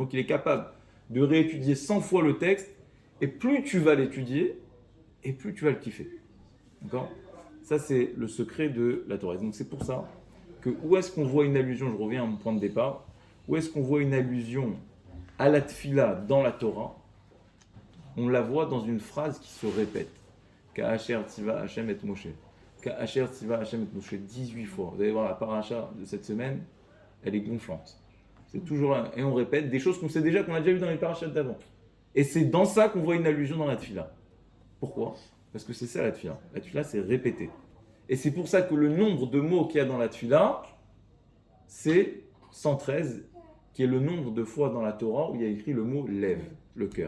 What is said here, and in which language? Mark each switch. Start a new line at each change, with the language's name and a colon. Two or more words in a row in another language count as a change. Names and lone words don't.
French: Donc il est capable de réétudier 100 fois le texte, et plus tu vas l'étudier, et plus tu vas le kiffer. D'accord? Ça, c'est le secret de la Torah. Donc c'est pour ça que où est-ce qu'on voit une allusion, je reviens à mon point de départ, où est-ce qu'on voit une allusion à la tfila dans la Torah? On la voit dans une phrase qui se répète.
Hebrew: כאשר צוה השם את משה. כאשר צוה השם את משה 18 fois.
French: Vous allez voir la paracha de cette semaine, elle est gonflante. C'est toujours là. Et on répète des choses qu'on sait déjà, qu'on a déjà vues dans les parachas d'avant. Et c'est dans ça qu'on voit une allusion dans la tfila. Pourquoi? Parce que c'est ça la tfila. La tfila, c'est répéter. Et c'est pour ça que le nombre de mots qu'il y a dans la Tfila, c'est 113, qui est le nombre de fois dans la Torah où il y a écrit le mot lève, le cœur.